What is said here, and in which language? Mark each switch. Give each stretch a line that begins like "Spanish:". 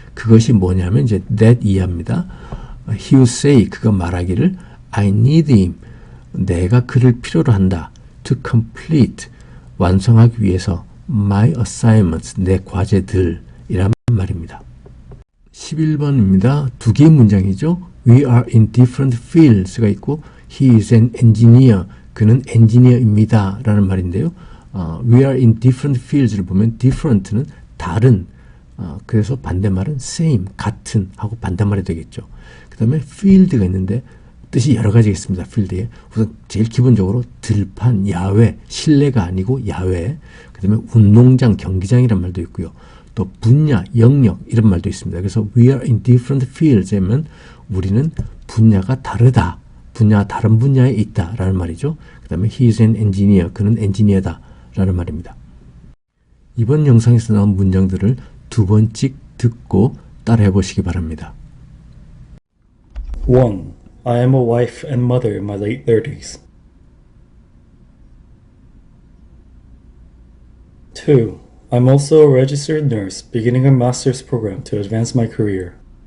Korean: 그것이 뭐냐면 이제 that 이하입니다. he would say 그가 말하기를
English: I need him
Korean: 내가 그를 필요로 한다. to complete 완성하기 위해서 my assignments 내 과제들 이란 말입니다. 11번입니다. 두 개의 문장이죠.
English: We are in different fields가 있고 he is an engineer
Korean: 그는 엔지니어입니다 라는 말인데요.
English: We are in different fields
Korean: 를 보면 different는 다른 그래서 반대말은 same 같은 하고 반대말이 되겠죠. 그 다음에 field가 있는데 뜻이 여러 가지가 있습니다. 필드에 우선 제일 기본적으로 들판, 야외, 실내가 아니고 야외 그 다음에 운동장, 경기장이란 말도 있고요. 또 분야, 영역 이런 말도 있습니다. 그래서
English: we are in different fields
Korean: 하면 우리는 분야가 다르다. 분야가 다른 분야에 있다 라는 말이죠. 그 다음에
English: he is an engineer
Korean: 그는 엔지니어다 라는 말입니다. 이번 영상에서 나온 문장들을 두 번씩 듣고 따라해 보시기 바랍니다. 1.
English: I am a wife and mother in my late 30s. 2. I'm also a registered nurse beginning a master's program to advance my career.